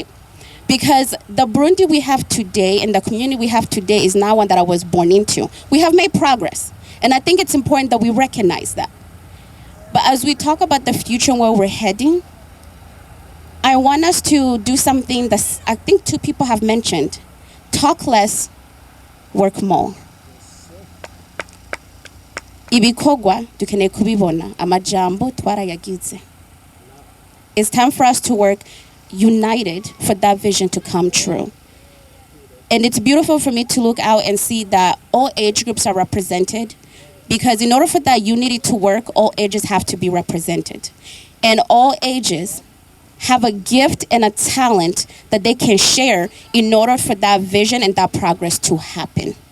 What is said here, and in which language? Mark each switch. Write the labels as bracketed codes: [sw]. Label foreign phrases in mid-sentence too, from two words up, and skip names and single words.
[en] Because the Burundi we have today and the community we have today is not one that I was born into. We have made progress. And I think it's important that we recognize that. But as we talk about the future and where we're heading, I want us to do something that I think two people have mentioned. Talk less, work more. [rn] Ibikorwa dukeneye kubibona, amajambo twarayagize. [en] It's time for us to work united for that vision to come true. And it's beautiful for me to look out and see that all age groups are represented, because in order for that unity to work, all ages have to be represented. And all ages have a gift and a talent that they can share in order for that vision and that progress to happen.